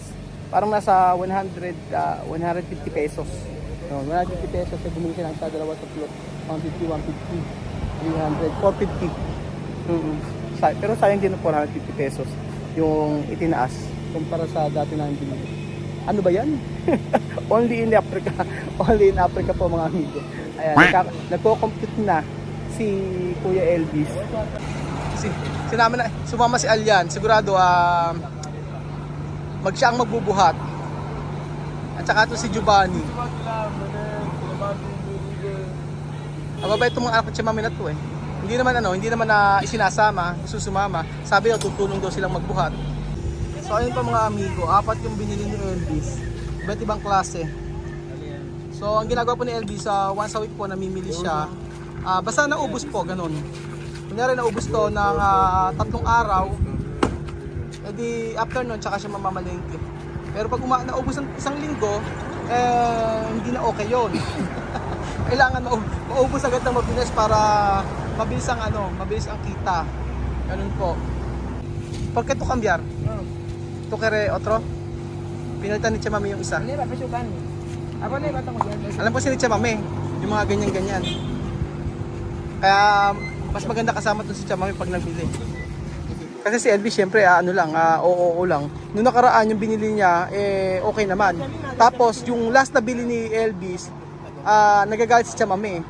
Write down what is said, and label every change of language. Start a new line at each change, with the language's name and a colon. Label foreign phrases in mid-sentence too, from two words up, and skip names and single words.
Filipino: Parang nasa 150 pesos. No, 150 pesos ay bumili siya ng dalawa tatlo. 150, 300, 450. Pero sayang din ng 450 pesos yung itinaas kumpara sa dati na hindi. Ano ba yan?
English: Only in Africa. Only in Africa
Filipino: po mga amigo. Ayan, nagko-compute na si Kuya Elvis. Sumama si Alyan. Sigurado siya ang magbubuhat. At saka ito si Giovanni. Mababait itong mga anak ni Mami na to eh. Hindi naman na isinasama, susumama. Sabi daw tutulong daw silang magbuhat. So ayun pa mga amigo, 4 yung binili ni Elvis. Iba't ibang klase. So ang ginagawa po ni Elvis,
English: once a week
Filipino: po namimili siya. Basta naubos po, ganun. Kunyari naubos to ng 3 araw, edi after nun, tsaka siya mamamalengke. Pero pag naubos ng 1 linggo, hindi na okay yun. Kailangan maubos agad ng mabilis para mabilis ang kita. Ganun po.
Spanish: ¿Por qué tú cambiar? ¿Tú quieres otro?
Filipino: Pinalitan ni Chamame yung isa. Alam po si Chamame, yung mga ganyan-ganyan. Kaya mas maganda kasama to si Chamame pag nagbili. Kasi si Elvis syempre oo lang. Noong nakaraan yung binili niya okay naman. Tapos yung last na bili ni Elvis, nagagalit si Chamame.